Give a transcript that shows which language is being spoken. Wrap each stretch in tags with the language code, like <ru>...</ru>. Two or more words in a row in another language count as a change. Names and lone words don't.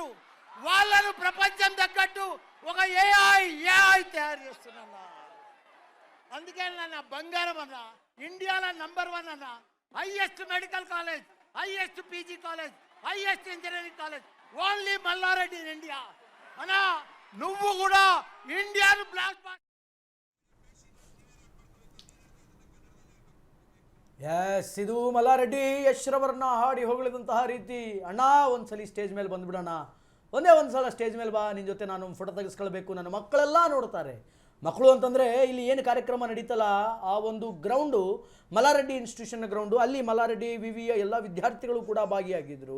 <te>వాళ్ళను ప్రపంచం తగ్గట్టు ఒక AI తయారు చేస్తున్నా. అందుకే నా బంగారం అన్న, ఇండియాలో నంబర్ 1 అన్న,</te> <en>highest medical college, highest PG college, highest engineering college, only Mallareddy in India</en> <te>అన్న. నువ్వు కూడా ఇండియాను బ్లాక్ బాస్టర్.</te> <kn>ಎಸ್, ಇದು ಮಲ್ಲಾರೆಡ್ಡಿ ಯಶ್ ರವರನ್ನ ಹಾಡಿ ಹೊಗಳಿದಂತಹ ರೀತಿ. ಅಣ್ಣ ಒಂದ್ಸಲಿ ಸ್ಟೇಜ್ ಮೇಲೆ ಬಂದ್ಬಿಡೋಣ, ಒಂದೇ ಒಂದ್ಸಲ ಸ್ಟೇಜ್ ಮೇಲೆ ಬಾ, ನಿನ್ನ ಜೊತೆ ನಾನು ಫೋಟೋ ತೆಗೆಸ್ಕೊಳ್ಬೇಕು, ನನ್ನ ಮಕ್ಕಳೆಲ್ಲ ನೋಡ್ತಾರೆ. ಮಕ್ಕಳು ಅಂತಂದರೆ ಇಲ್ಲಿ ಏನು ಕಾರ್ಯಕ್ರಮ ನಡೀತಲ್ಲ, ಆ ಒಂದು ಗ್ರೌಂಡು ಮಲ್ಲಾರೆಡ್ಡಿ ಇನ್ಸ್ಟಿಟ್ಯೂಷನ್ನ ಗ್ರೌಂಡು, ಅಲ್ಲಿ ಮಲ್ಲಾರೆಡ್ಡಿ ವಿವಿಯ ಎಲ್ಲ ವಿದ್ಯಾರ್ಥಿಗಳು ಕೂಡ ಭಾಗಿಯಾಗಿದ್ದರು.</kn>